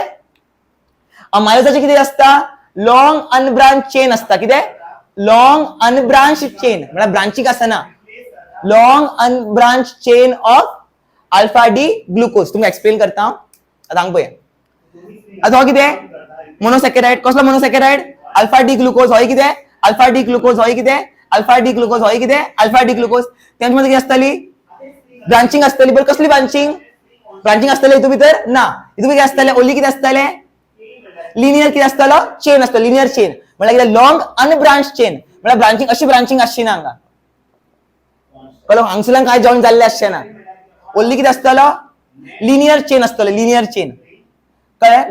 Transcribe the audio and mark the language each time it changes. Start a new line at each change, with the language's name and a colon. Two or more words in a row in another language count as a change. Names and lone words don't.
Konkani: अमाइलोजाची कितें असता,
English: long unbranched chain
Konkani: असता, कितें
English: long unbranched chain,
Konkani: म्हणल्यार ब्रांचिंग आसना,
English: long unbranched chain of alpha D glucose.
Konkani: तुमकां एक्सप्लेन करता हांव, सांग पळय। आता हो कितें मोनोसॅकेराइड, कसलो मोनोसॅकेराइड,
English: alpha D glucose,
Konkani: होय कितें
English: alpha D glucose,
Konkani: होय कितें
English: alpha D glucose,
Konkani: होय कितें
English: alpha D glucose.
Konkani: त्यांच्यामध्ये कितें असतली, ब्रांचिंग असतली, बट कसली ब्रांचिंग असतली हितू भितर ना, हितू कितें असतले, ओन्ली कितें असतले, लिनियर कितें असतलो, चेन असतलो,
English: linear chain,
Konkani: म्हणल्यार कितें
English: long unbranched chain,
Konkani: म्हणल्यार ब्रांचिंग अशी ब्रांचिंग आसची ना हांगा, कळ्ळें, हांगसरल्यान काय जॉइन जाल्ले आसचे ना, ओन्ली कितें असतलो,
English: linear chain
Konkani: असतलो,
English: linear chain,
Konkani: कळ्ळें।